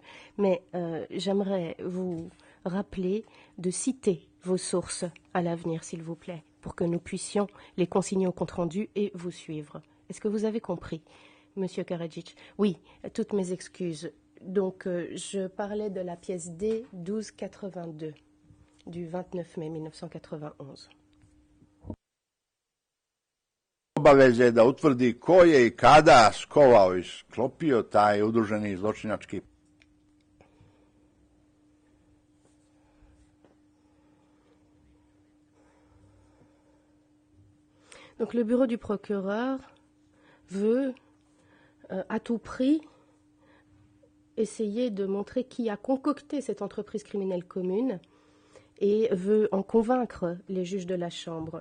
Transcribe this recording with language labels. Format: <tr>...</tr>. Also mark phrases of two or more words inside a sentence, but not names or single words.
<fr>Mais j'aimerais vous rappeler de citer vos sources à l'avenir, s'il vous plaît, pour que nous puissions les consigner au compte-rendu et vous suivre. Est-ce que vous avez compris, Monsieur Karadzic? Oui, toutes mes excuses. Donc, je parlais de la pièce D1282 du 29 mai 1991.</fr> <sr>Obaveze je da utvrdi ko je I kada skovao I sklopio taj udruženi zločinački.</sr> <fr>Donc le bureau du procureur veut à tout prix essayer de montrer qui a concocté cette entreprise criminelle commune et veut en convaincre les juges de la Chambre.</fr>